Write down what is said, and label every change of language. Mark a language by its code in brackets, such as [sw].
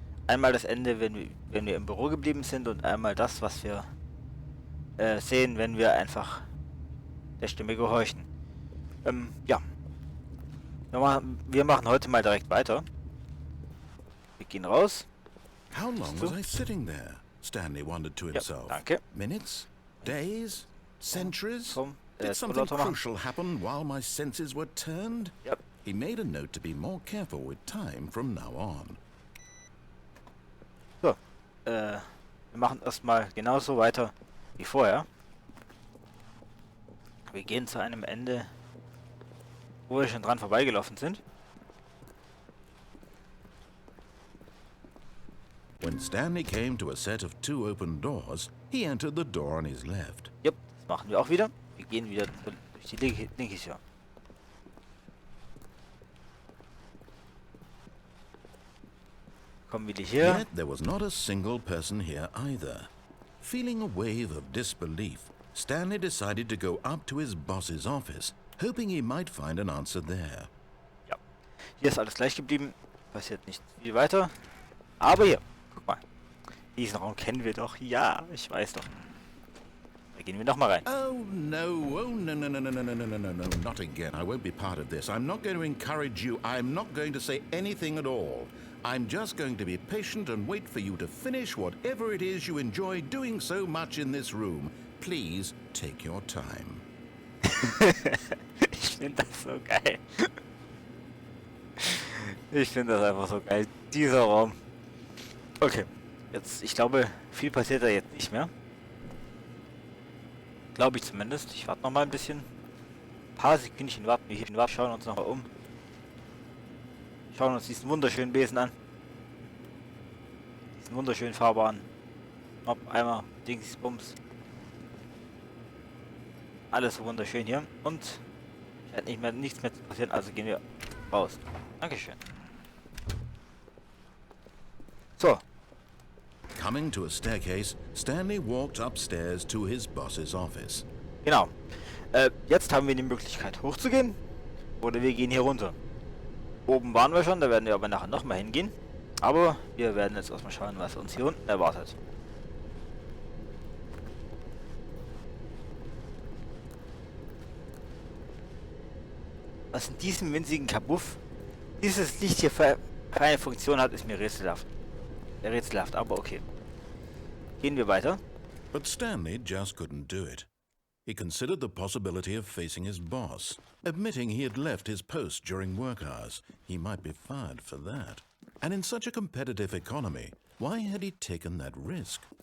[de] Einmal das Ende, wenn wir im Büro geblieben sind, und einmal das, was wir sehen, wenn wir einfach der Stimme gehorchen. Ja, wir machen heute mal direkt weiter. Wir gehen raus. [en] How long was I sitting there? Stanley wondered to himself. [de] Danke. [en] Minutes? Days? Centuries? [de] Komm, [en] Did something crucial happen while my senses were turned? Yep. He made a note to be more careful with time from now on. [de] So, wir machen erstmal genauso weiter wie vorher. Wir gehen zu einem Ende, wo wir schon dran vorbeigelaufen sind. [en] When Stanley came to a set of two open doors, he entered the door on his left. [de] Yep, das machen wir auch wieder. Wir gehen wieder durch die linke Tür. Kommen wieder hier. [en] Yet there was not a single person here either. Feeling a wave of disbelief, Stanley decided to go up to his boss's office, hoping he might find an answer there. [de] Ja, hier ist alles gleich geblieben. Passiert nicht viel weiter. Aber hier, guck mal. Diesen Raum kennen wir doch. Ja, ich weiß doch. Da gehen wir noch mal rein. [en] Oh no, no, not again. I won't be part of this. I'm not going to encourage you. I'm not going to say anything at all. I'm just going to be patient and wait for you to finish whatever it is you enjoy doing so much in this room. Please take your time. [de] Ich finde das so geil. Ich finde das einfach so geil. Dieser Raum. Okay, jetzt, ich glaube, viel passiert da jetzt nicht mehr. Glaube ich zumindest. Ich warte noch mal ein bisschen. Ein paar Sekündchen warten wir hier. Schauen uns noch mal um. Schauen uns diesen wunderschönen Besen an. Diesen wunderschönen fahrbaren Mob, Eimer, Dings, Bums. Alles so wunderschön hier. Und scheint nichts mehr zu passieren, also gehen wir raus. Dankeschön. So. [en] Coming to a staircase, Stanley walked upstairs to his boss's office. [de] Genau. Jetzt haben wir die Möglichkeit hochzugehen. Oder wir gehen hier runter. Oben waren wir schon, da werden wir aber nachher nochmal hingehen. Aber wir werden jetzt erstmal schauen, was uns hier unten erwartet. Was in diesem winzigen Kabuff dieses Licht hier für eine Funktion hat, ist mir rätselhaft. Rätselhaft, aber okay. Gehen wir weiter. [en] But Stanley just couldn't do it. He considered the possibility of facing his boss, admitting he had left his post during work hours. He might be fired for that. And in such a competitive economy, why had he taken that risk?